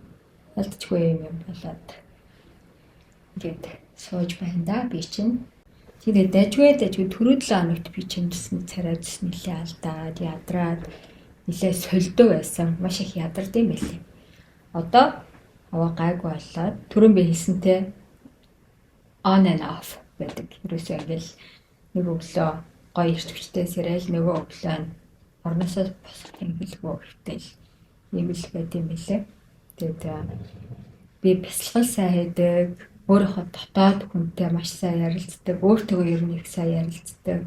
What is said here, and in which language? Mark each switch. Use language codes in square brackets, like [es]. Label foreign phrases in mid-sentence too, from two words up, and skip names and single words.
[mn] Алдчихгүй юм болоод ингээд сууж байна да би чинь. Тэгээд дажгүй түрүү 7 хоногт би чимжсэн царай зүс нэлээ алдаад ядраад нэлээ сольдоо байсан. Маш их ядард юм байлээ. Одоо аваа гайгүй болоод түрүүн би хэлсэнтэй [en] on and off [mn] байдаг. Ерөөсөө ингээл нэг өглөө гоё ирч хүчтэй сэрэл нөгөө өглөө нь орносоо босох ингэлгүй хөвтэй юм л байт юм билээ. Тэгээд би бясалгал сайн хийдэг, өөрийнхөө дотоод хүнтэй маш сайн ярилцдаг, өөртөө ер нь их сайн ярилцдаг.